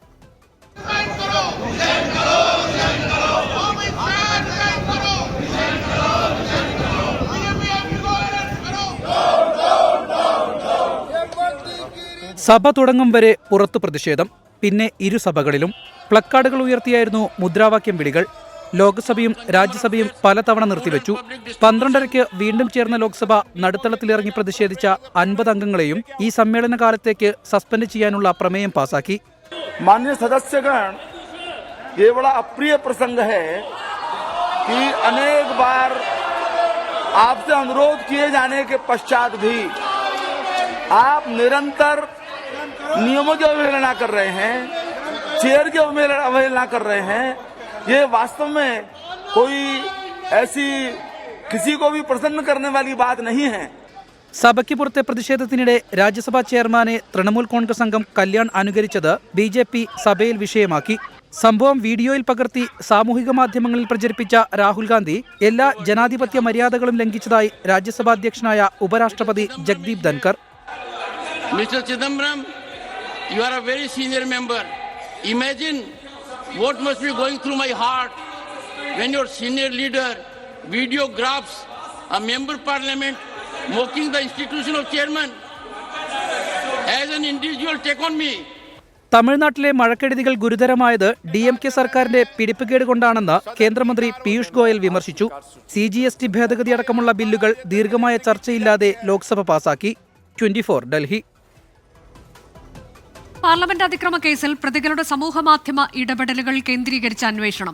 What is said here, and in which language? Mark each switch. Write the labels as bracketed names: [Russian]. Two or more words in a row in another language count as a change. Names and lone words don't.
[Malayalam] സഭ തുടങ്ങും വരെ പുറത്തു പ്രതിഷേധം. പിന്നെ ഇരുസഭകളിലും പ്ലക്കാർഡുകൾ ഉയർത്തിയായിരുന്നു മുദ്രാവാക്യം വിളികൾ. ലോക്സഭയും രാജ്യസഭയും പലതവണ നിർത്തിവെച്ചു. 12:30 വീണ്ടും ചേർന്ന ലോക്സഭ നടുത്തളത്തിലിറങ്ങി പ്രതിഷേധിച്ച 50 അംഗങ്ങളെയും ഈ സമ്മേളന കാലത്തേക്ക് സസ്പെൻഡ് ചെയ്യാനുള്ള പ്രമേയം പാസാക്കി. [Hindi] माननीय सदस्यगण, ये बड़ा अप्रिय प्रसंग है कि अनेक बार आपसे अनुरोध किए जाने के पश्चात भी आप निरंतर नियमों की अवहेलना कर रहे हैं, चेयर की अवहेलना कर रहे हैं. ये वास्तव में कोई ऐसी किसी को भी प्रसन्न करने वाली बात नहीं है. [Malayalam] സഭയ്ക്ക് പുറത്തെ പ്രതിഷേധത്തിനിടെ രാജ്യസഭാ ചെയർമാനെ തൃണമൂൽ കോൺഗ്രസ് അംഗം കല്യാൺ അനുകരിച്ചത് BJP സഭയിൽ വിഷയമാക്കി. സംഭവം വീഡിയോയിൽ പകർത്തി സാമൂഹിക മാധ്യമങ്ങളിൽ പ്രചരിപ്പിച്ച രാഹുൽ ഗാന്ധി എല്ലാ ജനാധിപത്യ മര്യാദകളും ലംഘിച്ചതായി രാജ്യസഭാ അധ്യക്ഷനായ ഉപരാഷ്ട്രപതി ജഗ്ദീപ് ധൻകർ. [English] Mr. Chidambaram, you are a very senior member. Imagine what must be going through my heart when your senior leader videographs a member parliament mocking the institution of chairman. As an individual, take on me. [Malayalam] തമിഴ്നാട്ടിലെ മഴക്കെടുതികൾ ഗുരുതരമായത് DMK സർക്കാരിന്റെ പിടിപ്പുകേട് കൊണ്ടാണെന്ന് കേന്ദ്രമന്ത്രി പീയൂഷ് ഗോയൽ വിമർശിച്ചു. CGST ഭേദഗതി അടക്കമുള്ള ബില്ലുകൾ ദീർഘമായ ചർച്ചയില്ലാതെ ലോക്സഭ പാസാക്കി. 24 ഡൽഹി. പാർലമെന്റ് അതിക്രമ കേസിൽ പ്രതികളുടെ സമൂഹമാധ്യമ ഇടപെടലുകൾ കേന്ദ്രീകരിച്ച അന്വേഷണം.